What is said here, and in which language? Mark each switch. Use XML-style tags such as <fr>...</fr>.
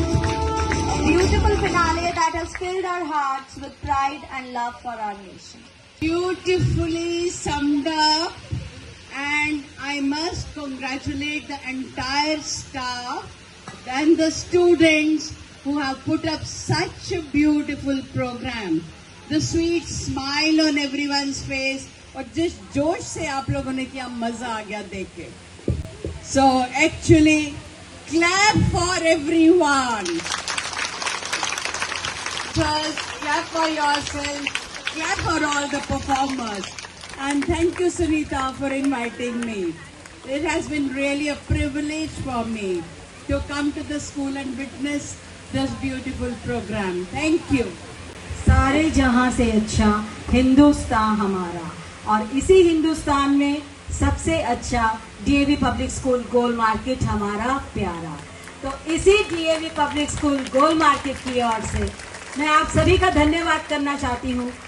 <en>Beautiful finale that has filled our hearts with pride and love for our nation. Beautifully summed up, and I must congratulate the entire staff and the students who have put up such a beautiful program. The sweet smile on everyone's face</en> <hi>और जिस जोश से आप लोगों ने किया मजा आ गया देख के.</hi> <en>So actually clap for everyone. Just clap for yourself, clap for all the performers. And thank you, Sunita, for inviting me. It has been really a privilege for me to come to the school and witness this beautiful program. Thank you.</en> <hi>सारे जहां से अच्छा हिंदुस्तान हमारा, और इसी हिंदुस्तान में सबसे अच्छा डीएवी पब्लिक स्कूल गोल मार्केट हमारा प्यारा. तो इसी डीएवी पब्लिक स्कूल गोल मार्केट की ओर से मैं आप सभी का धन्यवाद करना चाहती हूँ.</hi>